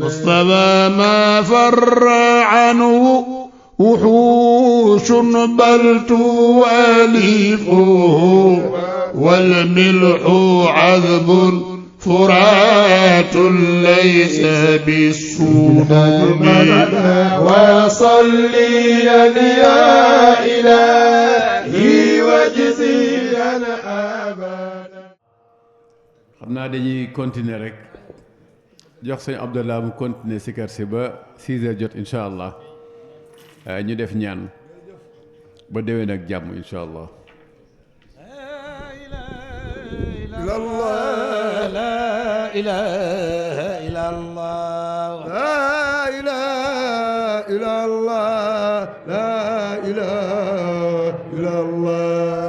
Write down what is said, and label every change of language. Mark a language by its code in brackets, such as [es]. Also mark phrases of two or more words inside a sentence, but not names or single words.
[ar] مصطفى ما فر عنه وحوش بل توالفه والملح عذب فرات ليس بالسموم وصليا يا إلهي وجزيا أبدا. [wo] xam naa dañuy continuer rek jox sëñ Abdallah mu continuer sikar si ba 6 heures jot [ar] إن شاء الله [wo] ñu def ñaan ba déwén ak jàmm [ar] إن شاء الله. لا إله إلا الله لا إله إلا الله لا إله إلا الله